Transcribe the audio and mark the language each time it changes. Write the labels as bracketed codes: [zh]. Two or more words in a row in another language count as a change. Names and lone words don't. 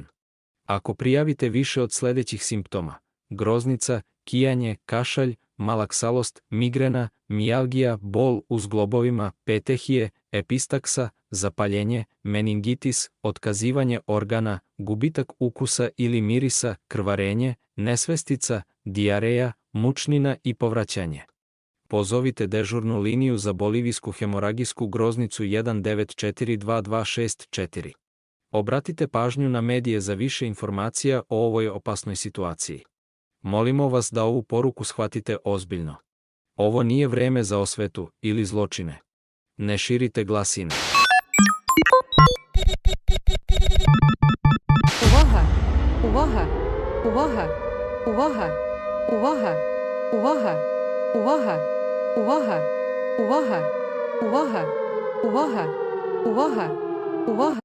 [sr] Ako prijavite više od sljedećih simptoma: groznica, kijanje, kašalj, malaksalost, migrena, mijalgija, bol u zglobovima, petehije, epistaksa, zapaljenje, meningitis, otkazivanje organa, gubitak ukusa ili mirisa, krvarenje, nesvestica, dijareja, mučnina i povraćanje, pozovite dežurnu liniju za bolivijsku hemoragijsku groznicu 19422264. Obratite pažnju na medije za više informacija o ovoj opasnoj situaciji. Molimo vas da ovu poruku shvatite ozbiljno. Ovo nije vreme za osvetu ili zločine. Ne širite glasine. [uk] Увага! Увага! Увага! Увага! Увага! Увага! Увага! Увага! Увага! Увага! Увага! Увага! Увага!